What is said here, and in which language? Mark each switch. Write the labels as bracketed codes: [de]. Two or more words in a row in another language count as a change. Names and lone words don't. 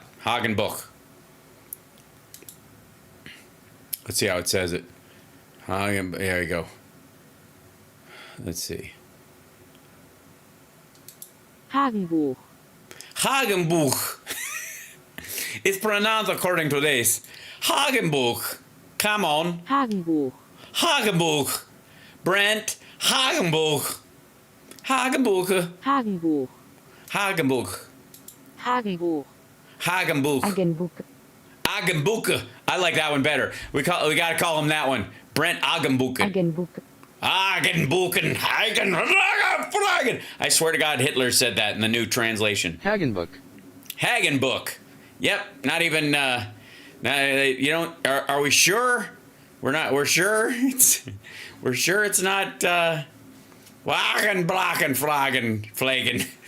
[en] Hagenbuch. Let's see how it says it. There you go. Let's see. Hagenbuch. Hagenbuch. It's pronounced according to this. Hagenbuch. Come on. Hagenbuch. Hagenbuch. Brent Hagenbuch. Hagenbuch. Hagenbuch. Hagenbuch. Hagenbuch. Hagenbuch. Hagenbuch. Agenbuche. I like that one better. We gotta call him that one. Brent Agenbuchen. Hagenbuch. Agenbuchen. Hagen. I swear to God, Hitler said that in the new translation. Hagenbuch. Hagenbuch. Yep. Not even. You don't. Are we sure? We're not. We're sure. We're sure it's not. Wagen, Blacken, Flagen, Flagen.